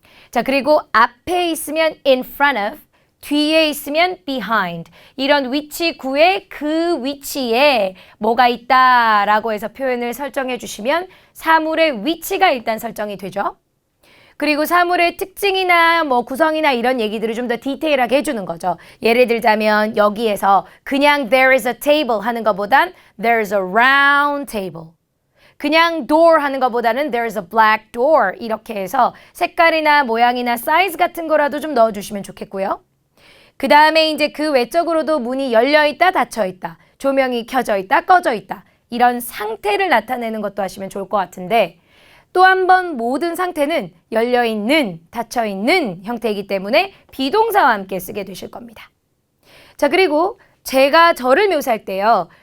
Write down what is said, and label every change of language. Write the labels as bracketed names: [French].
[Korean] 자, 그리고 앞에 있으면 [English] in front of, [Korean] 뒤에 있으면 behind. 이런 위치 구에 그 위치에 뭐가 있다라고 해서 표현을 설정해 주시면 사물의 위치가 일단 설정이 되죠. 그리고 사물의 특징이나 뭐 구성이나 이런 얘기들을 좀 더 디테일하게 해주는 거죠. 예를 들자면 여기에서 그냥 [English] there is a table [Korean] 하는 것보단 [English] there's a round table. [Korean] 그냥 [English] door [Korean] 하는 것보다는 [English] there's a black door. [Korean] 이렇게 해서 색깔이나 모양이나 사이즈 같은 거라도 좀 넣어주시면 좋겠고요. 그 다음에 이제 그 외적으로도 문이 열려있다, 닫혀있다, 조명이 켜져있다, 꺼져있다. 이런 상태를 나타내는 것도 하시면 좋을 것 같은데 또 한 번 모든 상태는 열려있는, 닫혀있는 형태이기 때문에 비동사와 함께 쓰게 되실 겁니다. 자, 그리고 제가 저를 묘사할 때요.